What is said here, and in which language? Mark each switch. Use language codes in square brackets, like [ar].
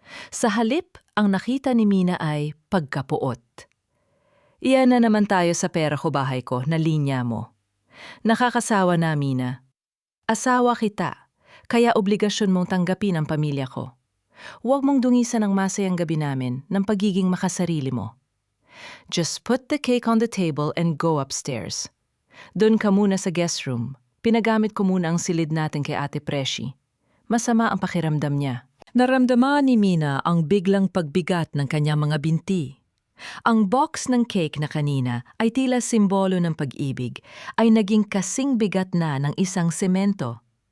[tl] Sa halip, ang nakita ni Mina ay pagkapuot. Iyan na naman tayo sa pera ko bahay ko na linya mo. Nakakasawa na, Mina. Asawa kita, kaya obligasyon mong tanggapin ang pamilya ko. Huwag mong dungisan ang masayang gabi namin ng pagiging makasarili mo. [en] Just put the cake on the table and go upstairs. [tl] Doon ka muna sa guest room. Pinagamit ko muna ang silid natin kay Ate Preshi. Masama ang pakiramdam niya. Naramdaman ni Mina ang biglang pagbigat ng kanyang mga binti. Ang box ng cake na kanina ay tila simbolo ng pag-ibig, ay naging kasing bigat na ng isang semento.